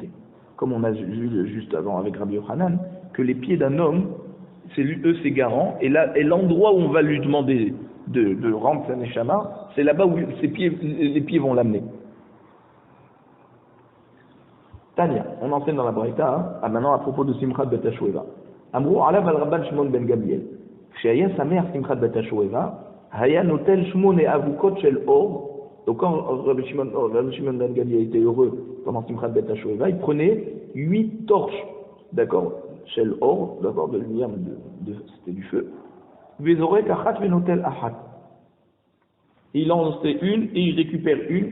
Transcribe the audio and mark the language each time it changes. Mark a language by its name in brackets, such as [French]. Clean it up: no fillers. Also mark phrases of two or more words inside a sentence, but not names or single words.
[French] Comme on a vu juste avant avec Rabbi Yochanan, que les pieds d'un homme, c'est garant, et l'endroit où on va lui demander de rendre sa neshama, c'est là-bas où les pieds vont l'amener. Tania, on enseigne dans la Braïta, maintenant à propos de Simchat Bet HaShoeva. [Hebrew] אמרו עליו על רבן שמעון בן גמליאל. כשהיה שמח שמחת בת השואבה, היה נוטל 8 אבוקות של אור. [French] Donc quand Rabbi Shimon ben Gamliel était heureux pendant Simchat Bet HaShoeva, il prenait 8 torches, d'accord, [Hebrew] של אור, [French] d'abord de lumière, c'était du feu. [Hebrew] וזורק אחת ונוטל אחת. [French] Il en lançait une et il récupère une.